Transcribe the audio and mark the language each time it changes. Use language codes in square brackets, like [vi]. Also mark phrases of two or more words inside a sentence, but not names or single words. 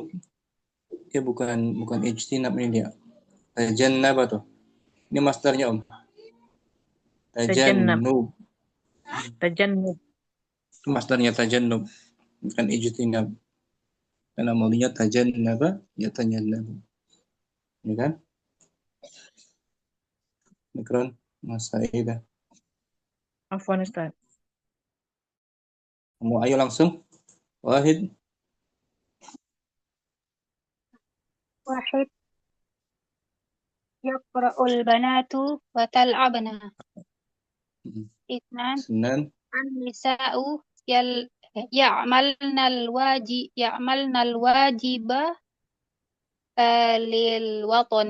[id] Dia bukan ijtinab ini dia. Tajannaba tuh. Ini masdarnya Om. Tajannab. Tajannub. Tajannub. Itu masdarnya tajannub, bukan ijtinab. Karena maunya tajannaba, ya tajannabu. Ya kan? Mikron, Mas Saida. [ar] Afwan Ustaz. [id] Kamu ayo langsung. [ar] Wahid. واحد يقرأ البنات وتلعبن. اثنان Senan. النساء يعملن الواجب للوطن.